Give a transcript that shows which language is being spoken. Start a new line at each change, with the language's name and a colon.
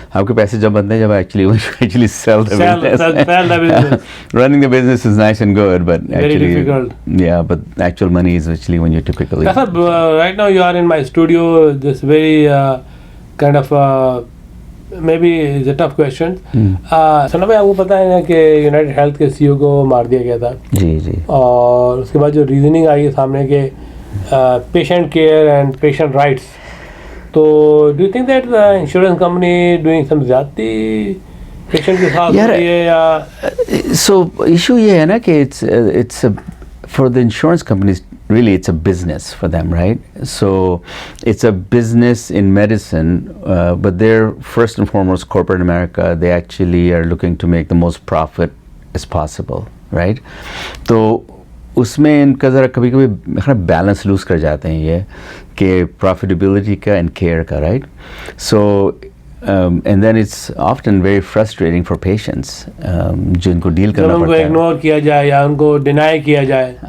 Urdu: آپ کے پیسے جب بنتے ہیں جب
English: actually sell the business. Sell the business. Running the business is nice and good, but very actually difficult. Yeah, but actual money is actually when you typically. Right now you are in my studio. This very kind of maybe it's a tough question.
Urdu: سنا بھائی آپ کو پتہ ہے نا کہ United health کے CEO کو مار دیا گیا تھا. جی. اور اس کے بعد جو ریزننگ آئی ہے سامنے کہ
English: Patient care and patient rights.
Urdu: تو
English: do you think that insurance company doing some
Urdu: زیادتی پیشنٹ کے ساتھ ہوتی ہے یا؟ سو ایشو یہ ہے نا کہ
English: it's for the insurance companies really it's a business for them, right? So it's a business in medicine, but they're first and foremost corporate America. They actually are looking to make the most profit as possible, right?
Urdu: تو اس میں ان کا ذرا کبھی کبھی balance loose کر جاتے ہیں یہ کہ پروفیٹیبلٹی کا اینڈ کیئر کا، right?
English: so and then it's often very frustrating for patients
Urdu: جو ان کو ڈیل کرنا پڑتا ہے. اگنور کیا جائے یا ان کو ڈینائی کیا جائے،